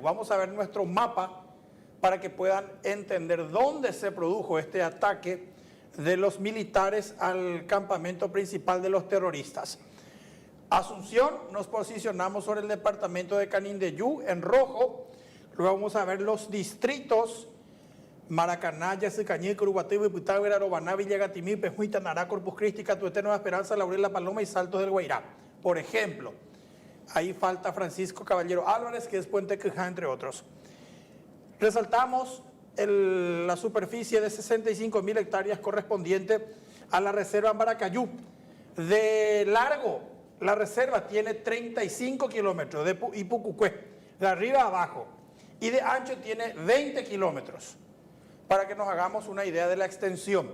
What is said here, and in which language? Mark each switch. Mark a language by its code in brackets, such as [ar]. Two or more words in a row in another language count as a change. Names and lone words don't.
[es] Vamos a ver nuestro mapa para que puedan entender dónde se produjo este ataque de los militares al campamento principal de los terroristas. Asunción, nos posicionamos sobre el departamento de Canindeyú en rojo. Luego vamos a ver los distritos Maracaná, Yacycañí, Curuguatí, Bipitá, Virarobaná, Villa Gatimí, Pejuita, Nará, Corpus Christi, Catuete, Nueva Esperanza, Laurel, La Paloma y Saltos del Guairá. Por ejemplo, ahí falta Francisco Caballero Álvarez, que es Puente Quijá, entre otros. Resaltamos la superficie de 65.000 hectáreas correspondiente a la Reserva Maracayú. De largo, la reserva tiene 35 kilómetros de Ipucucue, de arriba a abajo, y de ancho tiene 20 kilómetros, para que nos hagamos una idea de la extensión.